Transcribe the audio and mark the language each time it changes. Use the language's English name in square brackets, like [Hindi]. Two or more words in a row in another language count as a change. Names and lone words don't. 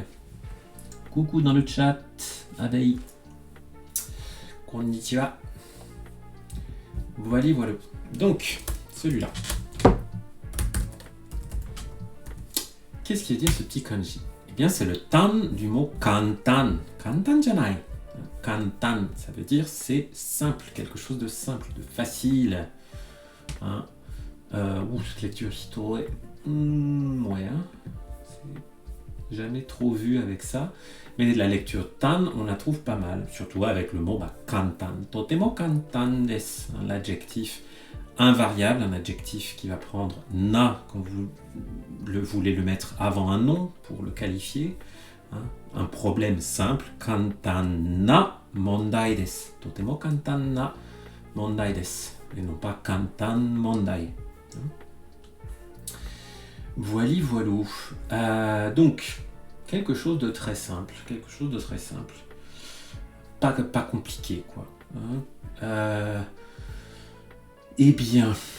[French] Coucou dans le chat, Adei. Konnichiwa. Voilà. Donc, celui-là. Qu'est-ce qu'il veut dire ce petit kanji? Eh bien, c'est le tan du mot kantan. [Japanese] 簡単じゃない. [French] Kantan, ça veut dire c'est simple, quelque chose de simple, de facile. Hein? Cette lecture hito, ouais, hein? C'est jamais trop vu avec ça. Mais la lecture tan, on la trouve pas mal, surtout avec le mot kantan. [Japanese] とても簡単です, [French] l'adjectif invariable, un adjectif qui va prendre na quand vous voulez le mettre avant un nom pour le qualifier. Hein, un problème simple, [Japanese] 簡単な問題です. とても簡単な問題です. [French] Et non pas [Japanese] 簡単問題. [French] Voilà. Donc, quelque chose de très simple. Pas compliqué, quoi. Hein. Eh bien.